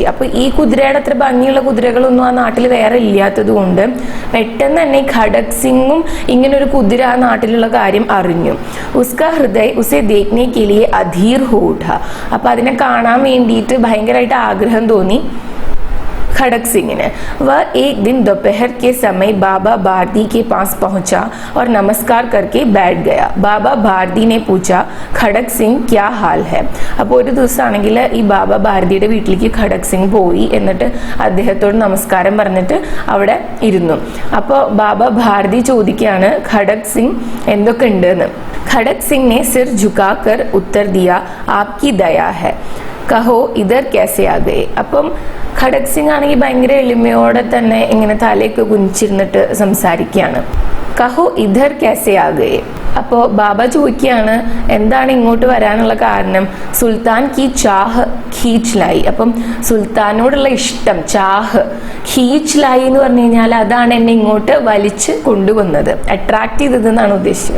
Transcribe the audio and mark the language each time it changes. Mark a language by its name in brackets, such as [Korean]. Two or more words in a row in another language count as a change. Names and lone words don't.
[Malayalam] അപ്പോൾ ഈ കുതിരയുടെ അത്ര ഭംഗിയുള്ള കുതിരകളൊന്നും ആ നാട്ടിൽ വേറെ ഇല്ലാത്തത് കൊണ്ട് പെട്ടെന്ന് തന്നെ ഖഡക് സിംഗും ഇങ്ങനൊരു കുതിര ആ നാട്ടിലുള്ള കാര്യം അറിഞ്ഞു. [Hindi] उसका हृदय उसे देखने के लिए अधीर हो उठा. [Malayalam] അപ്പോൾ അതിനെ കാണാൻ വേണ്ടിയിട്ട് ഭയങ്കരമായിട്ട് ആഗ്രഹം തോന്നി खड़क सिंह ने। [Hindi] वह एक दिन दोपहर के समय बाबा भारती के पास पहुंचा और नमस्कार करके बैठ गया। बाबा भारती ने पूछा, खड़क सिंह क्या हाल है? [Malayalam] അപ്പോൾ ഒരു ദിവസമാണെങ്കിൽ ഈ ബാബ ഭാരതിയുടെ വീട്ടിലേക്ക് ഖഡക് സിംഗ് പോയി, എന്നിട്ട് അദ്ദേഹത്തോട് നമസ്കാരം പറഞ്ഞിട്ട് അവിടെ ഇരുന്നു. അപ്പോൾ ബാബ ഭാരതി ചോദിക്കുകയാണ് ഖഡക് സിംഗ് എന്തൊക്കെ ഉണ്ട് എന്ന്. [Hindi] खड़क सिंह ने सिर झुकाकर उत्तर दिया, आपकी दया है, कहो इधर कैसे आ गए? [Malayalam] അപ്പം ഖഡക് സിംഗ് ആണെങ്കിൽ ഭയങ്കര എളിമയോടെ തന്നെ ഇങ്ങനെ തലയൊക്കെ കുനിച്ചിരുന്നിട്ട് സംസാരിക്കുകയാണ്. [Hindi] कहो इधर कैसे आ गए? [Malayalam] അപ്പോൾ ബാബ ചോദിക്കുകയാണ് എന്താണ് ഇങ്ങോട്ട് വരാനുള്ള കാരണം? [Hindi] सुल्तान की चाह खींच लाई. [Malayalam] അപ്പം സുൽത്താനോടുള്ള ഇഷ്ടം, [Hindi] चाह, खींच लाई [Malayalam] എന്ന് പറഞ്ഞു കഴിഞ്ഞാൽ അതാണ് എന്നെ ഇങ്ങോട്ട് വലിച്ച് കൊണ്ടുവന്നത്, അട്രാക്ട് ചെയ്തതെന്നാണ് ഉദ്ദേശിച്ചത്.